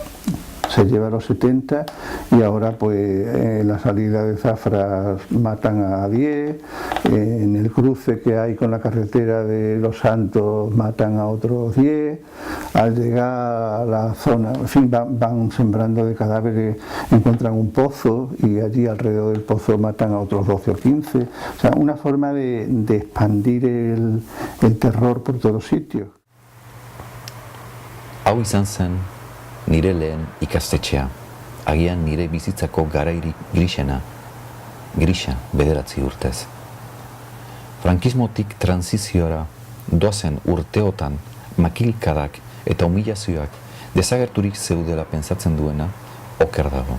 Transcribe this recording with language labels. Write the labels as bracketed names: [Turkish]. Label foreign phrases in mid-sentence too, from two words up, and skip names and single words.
[Spanish] y ahora pues en la salida de Zafra matan a 10, en el cruce que hay con la carretera de Los Santos matan a otros 10, al llegar a la zona, en fin, van sembrando de cadáveres, encuentran un pozo y allí alrededor del pozo matan a otros 12 o 15, o sea, una forma de expandir el terror por todos sitios. [Basque] Hau izan zen nire lehen ikastetxea, agian nire bizitzako garairik grisa 9 urtez. Frankismotik transiziora doazen urteotan makilkadak eta humilazioak desagerturik zeudela pentsatzen duena oker dago.